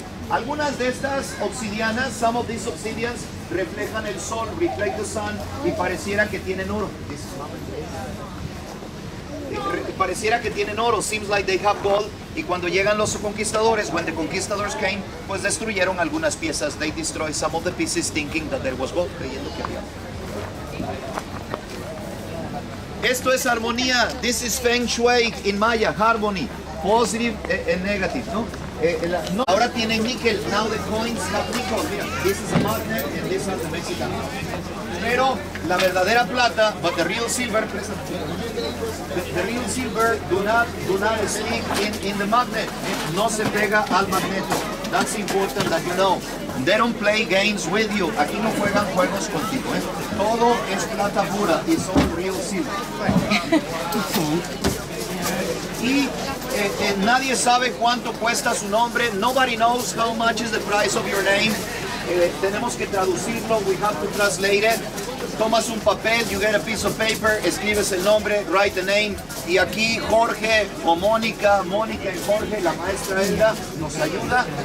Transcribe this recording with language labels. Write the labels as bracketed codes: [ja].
[es] Algunas de estas obsidianas, [en] some of these obsidians, [es] reflejan el sol, [en] reflect the sun, [es] y pareciera que tienen oro. [en] This is mama and the baby. [es] Pareciera que tienen oro, [en] seems like they have gold, [es] y cuando llegan los conquistadores, [en] when the conquistadors came, [es] pues destruyeron algunas piezas, [en] they destroyed some of the pieces thinking that there was gold, [es] creyendo que había. Esto es armonía, [en] this is Feng Shui in Maya, harmony, positive and negative, ¿no? [es] Ahora tienen níquel, [en] now the coins have nickel, [es] mira, [en] this is a magnet and this is the Mexican. [es] Pero la verdadera plata, [en] but the real silver, the real silver do not stick in the magnet. [es] No se pega al magneto. [en] That's important that you know. They don't play games with you. [es] Aquí no juegan juegos contigo. Todo es plata pura. [en] It's all real silver. [es] Y nadie sabe cuánto cuesta su nombre. [en] Nobody knows how much is the price of your name. [es] Tenemos que traducirlo, [en] we have to translate it. [es] Tomas un papel, [en] you get a piece of paper, [es] escribes el nombre, [en] write the name, [es] y aquí Jorge o Mónica y Jorge, la maestra Elda, nos ayuda.